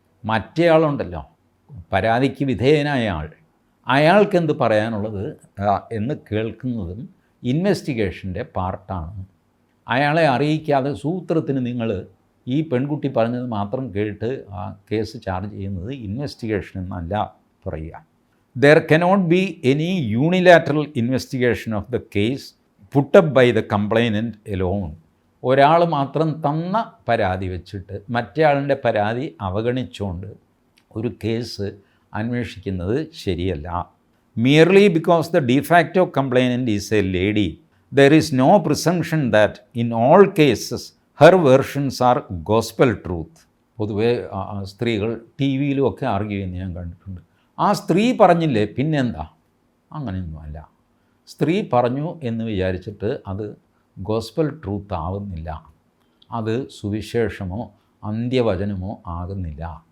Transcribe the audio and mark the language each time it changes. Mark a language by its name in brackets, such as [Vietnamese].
[Malayalam] മറ്റേയാളുണ്ടല്ലോ, പരാതിക്ക് വിധേയനായ ആൾ, അയാൾക്കെന്ത് പറയാനുള്ളത് എന്ന് കേൾക്കുന്നതും ഇൻവെസ്റ്റിഗേഷൻ്റെ പാർട്ടാണ്. അയാളെ അറിയിക്കാതെ സൂത്രത്തിന് നിങ്ങൾ ഈ പെൺകുട്ടി പറഞ്ഞത് മാത്രം കേട്ട് ആ കേസ് ചാർജ് ചെയ്യുന്നത് ഇൻവെസ്റ്റിഗേഷൻ എന്നല്ല പറയുക. [English] There cannot be any unilateral investigation of the case put up by the complainant alone. [Malayalam] ഒരാൾ മാത്രം തന്ന പരാതി വെച്ചിട്ട് മറ്റേയാളിൻ്റെ പരാതി അവഗണിച്ചുകൊണ്ട് ഒരു കേസ് അന്വേഷിക്കുന്നത് ശരിയല്ല. [English] Merely because the de facto complainant is a lady, there is no presumption that in all cases her versions are gospel truth. [Malayalam] പൊതുവേ സ്ത്രീകൾ TV യിലുമൊക്കെ ആർഗ്യൂ ചെയ്യുന്നത് ഞാൻ കണ്ടിട്ടുണ്ട്. ആ സ്ത്രീ പറഞ്ഞില്ലേ പിന്നെന്താ? അങ്ങനെയൊന്നുമല്ല. സ്ത്രീ പറഞ്ഞു എന്ന് വിചാരിച്ചിട്ട് അത് ഗോസ്പൽ ട്രൂത്ത് ആവുന്നില്ല, അത് സുവിശേഷമോ അന്ത്യവചനമോ ആകുന്നില്ല.